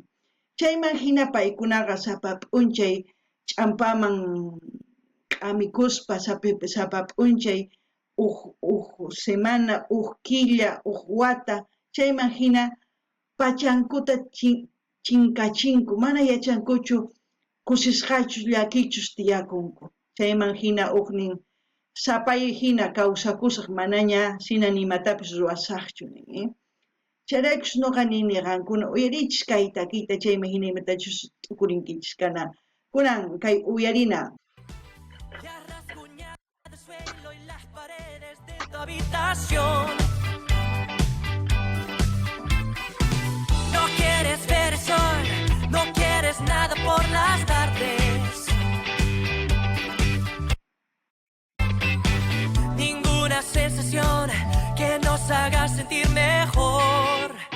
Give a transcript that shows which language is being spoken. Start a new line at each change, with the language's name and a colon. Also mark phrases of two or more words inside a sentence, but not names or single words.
Quechua: Chayman hina paykunaqa sapa p'unchay ch'ampaman k'amikuspa sapa p'unchay semana, killa, wata, chayman hina pachankuta chinkachinku, mana yachankuchu kusisqachus llakichus tiyakunku. Chayman hina nin sapay hina kawsakusaq manaña sina nimatapis ruwasaqchu nin. Chayraykus nuqa nini qankuna uyarichis kay takiyta chayman hina imatachus t'ukurinkichis kana. Kunan kay uyarina.
Spanish: Ya has rasguñado el suelo y las paredes de tu habitación. No quieres ver el sol, no quieres nada por las tardes. Ninguna sensación que nos haga sentir mejor.